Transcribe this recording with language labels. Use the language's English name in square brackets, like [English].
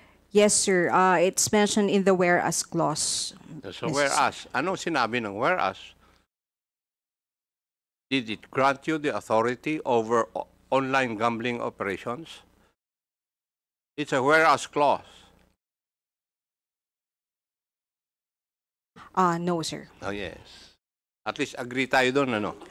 [English] Yes, sir. It's mentioned in the whereas clause. So Yes. [Filipino] whereas, ano sinabi ng whereas? [English] Did it grant you the authority over online gambling operations? It's a whereas clause. No, sir. Oh, yes. At least agree [Filipino] tayo doon, ano?